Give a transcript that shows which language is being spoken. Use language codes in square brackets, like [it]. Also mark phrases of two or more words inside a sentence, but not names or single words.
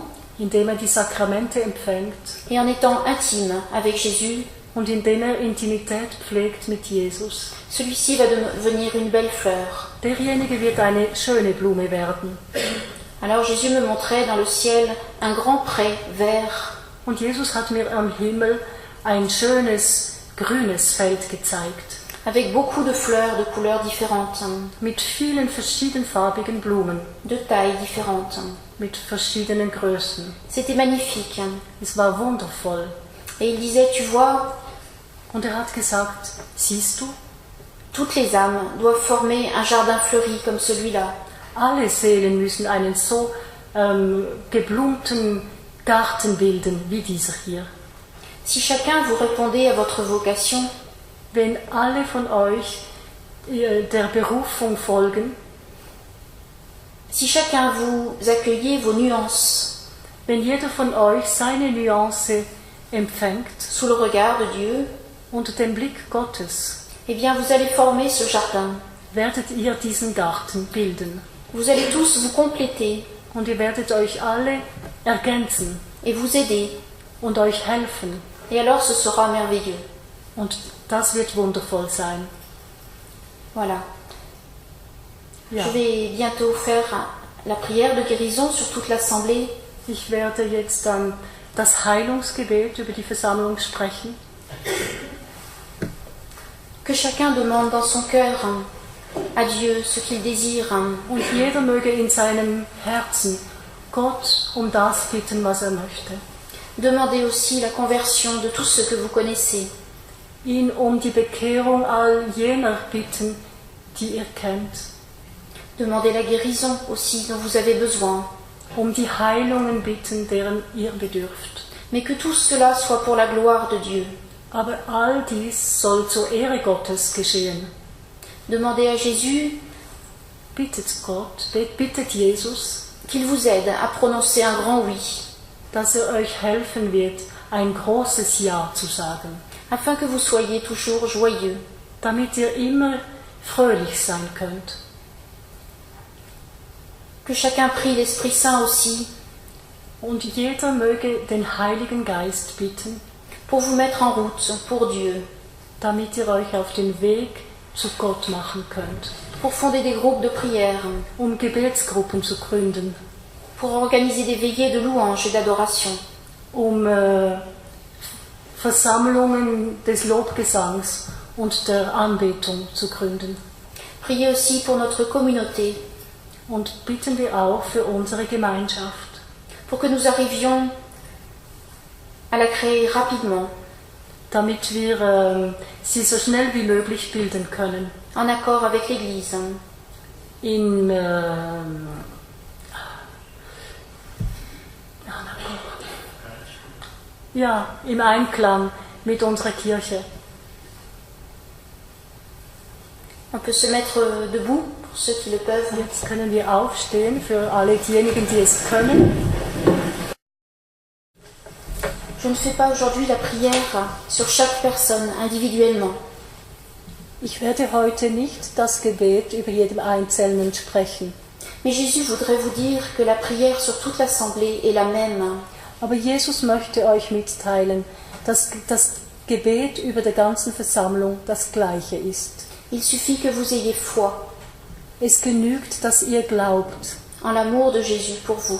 [de] indem er die Sakramente empfängt [fr] et en étant intime avec Jésus, [de] und indem er Intimität pflegt mit Jesus, [fr] celui-ci va devenir une belle fleur. [de] derjenige wird eine schöne Blume werden. [fr] Alors Jésus me montrait dans le ciel un grand pré vert, [de] Und Jesus hat mir am Himmel ein schönes, grünes Feld gezeigt, [fr] avec beaucoup de fleurs de couleurs différentes, [de] mit vielen verschiedenfarbigen Blumen, [fr] de tailles différentes. [de] mit verschiedenen Größen. [fr] C'était magnifique. [de] Es war wundervoll. [fr] Et il disait, tu vois, [de] Und er hat gesagt, siehst du, [fr] toutes les âmes doivent former un jardin fleuri comme celui-là. [de] alle Seelen müssen einen so geblumten Garten bilden wie dieser hier. [fr] Si chacun vous répondait à votre vocation, [de] wenn alle von euch der Berufung folgen, [fr] si chacun vous accueillez vos nuances [de] wenn jeder von euch seine Nuance empfängt [fr] sous le regard de Dieu, [de] unter dem Blick Gottes, [fr] eh bien vous allez former ce jardin. [de] werdet ihr diesen Garten bilden. [fr] Vous allez tous vous compléter [de] Und ihr werdet euch alle ergänzen [fr] et vous aider. [de] und euch helfen. [fr] Et alors ce sera merveilleux. [de] Und das wird wundervoll sein. [fr] Voilà. [de] Ja. [fr] Je vais bientôt faire la prière de guérison sur toute l'assemblée. [de] Ich werde jetzt dann das Heilungsgebet über die Versammlung sprechen. [fr] Que chacun demande dans son cœur à Dieu ce qu'il désire. [de] Und jeder möge in seinem Herzen Gott um das bitten, was er möchte. [fr] Demandez aussi la conversion de tous ceux que vous connaissez. [de] Ihn um die Bekehrung all jener bitten, die ihr kennt. [fr] Demandez la guérison aussi dont vous avez besoin. [de] Um die Heilungen bitten, deren ihr bedürft. [fr] Mais que tout cela soit pour la gloire de Dieu. [de] Aber all dies soll zur Ehre Gottes geschehen. [fr] Demandez à Jésus [de] Bittet Gott, bittet Jesus, [fr] qu'il vous aide à prononcer un grand oui, [de] dass euch helfen wird, ein großes Ja zu sagen, [fr] afin que vous soyez toujours joyeux. [de] damit ihr immer fröhlich sein könnt. [fr] Que chacun prie l'Esprit Saint aussi [de] Und jeder möge den Heiligen Geist bitten, [fr] pour vous mettre en route pour Dieu, [de] damit ihr euch auf den Weg zu Gott machen könnt, [fr] pour fonder des groupes de prière, [de] Gebetsgruppen zu gründen, [fr] pour organiser des veillées de louange et d'adoration, [de] Versammlungen des Lobgesangs und der Anbetung zu gründen. [fr] Priez aussi pour notre communauté, [de] Und bitten wir auch für unsere Gemeinschaft, [fr] pour que nous arrivions à la créer rapidement, [de] damit wir sie so schnell wie möglich bilden können. [fr] en accord avec l'Église. [de] Im Einklang mit unserer Kirche. [fr] On peut se mettre debout pour ceux qui le peuvent. [de] Jetzt können wir aufstehen für alle diejenigen, die es können. [fr] Je ne fais pas aujourd'hui la prière sur chaque personne individuellement. [de] Ich werde heute nicht das Gebet über jedem Einzelnen sprechen. [fr] Mais Jésus voudrait vous dire que la prière sur toute l'assemblée est la même. [de] Aber Jesus möchte euch mitteilen, dass das Gebet über der ganzen Versammlung das gleiche ist. [fr] Il suffit que vous ayez foi [de] Es genügt, dass ihr glaubt [fr] en l'amour de Jésus pour vous.